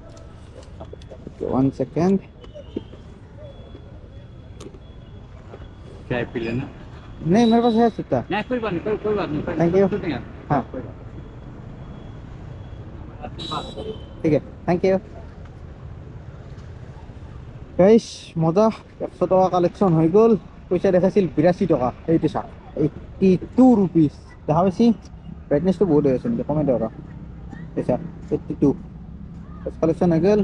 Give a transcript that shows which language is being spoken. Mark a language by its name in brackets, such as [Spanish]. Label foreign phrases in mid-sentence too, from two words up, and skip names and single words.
[Hindi] 1 सेकेंड। चाय पी लेना। नहीं मेरे पास है सुट्टा। नहीं कोई बात नहीं, कोई बात नहीं। [English] Thank you। [Hindi] हाँ ठीक है [English] thank you. [Assamese] গাইছ মজা 100 টকা কালেকশ্যন হৈ গ'ল। পইচা দেখাইছিল 82 টকা, এইটো চা 82 ৰুপিজ দেখা পাইছি। ব্ৰাইটনেছটো বহুত হৈ আছে নেকি, কমাই দিয়ক পইচা 82 কালেকশ্যন হৈ গ'ল।